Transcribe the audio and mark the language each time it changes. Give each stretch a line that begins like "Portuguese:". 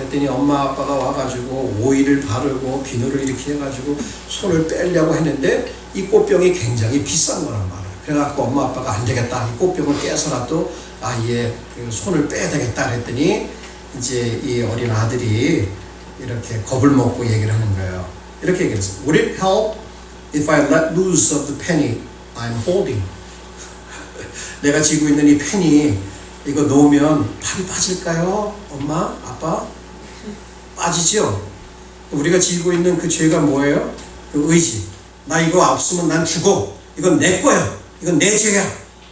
Korean: 그랬더니 엄마 아빠가 와가지고 오일을 바르고 비누를 이렇게 해가지고 손을 빼려고 했는데 이 꽃병이 굉장히 비싼 거란 말이에요. 그래갖고 엄마 아빠가 안 되겠다. 이 꽃병을 깨서라도 아예 손을 빼야 되겠다 그랬더니 이제 이 어린 아들이 이렇게 겁을 먹고 얘기를 하는 거예요. 이렇게 얘기했어요.
English: Would it help if I let loose of the penny I'm holding?
Korean: 내가 쥐고 있는 이 펜이 이거 놓으면 팔이 빠질까요? 엄마, 아빠? 빠지죠? 우리가 쥐고 있는 그 죄가 뭐예요? 그 의지. 나 이거 없으면 난 죽어. 이건 내 거야. 이건 내 죄야.